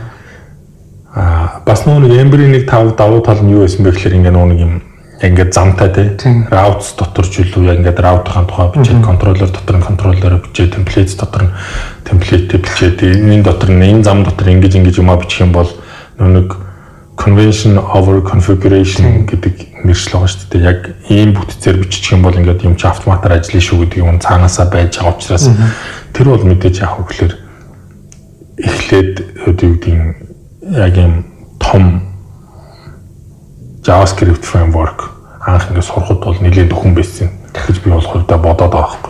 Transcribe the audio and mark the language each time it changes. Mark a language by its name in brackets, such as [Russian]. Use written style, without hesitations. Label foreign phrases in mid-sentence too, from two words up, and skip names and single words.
[Mongolian] Бас нэг Ember-ийн нэг давуу тал нь юу байсан бэ гэхээр ингээд нэг юм ингээд замтай тий. Routes дотор ч илүү яг ингээд route-ын тухай бичээд controller дотор нь controller-оор бичээд templates дотор нь template бичээд энэ дотор нь энэ зам дотор ингэж юмаа бичих юм бол нэг [English] convention over configuration [Mongolian] гэдэг нэршил байгаа шүү дээ. Яг ийм бүтцээр бичих юм бол ингээд юм чи автоматар ажиллана шүү гэдэг юм цаанаасаа байж байгаа учраас тэр бол мэдээж яг хөглөр эхлээд юу гэдэг яг юм том JavaScript framework анх ингээд сурахад бол нэлээд өхөн байсан гэж би бол хувьдаа бодоод байгаа байхгүй.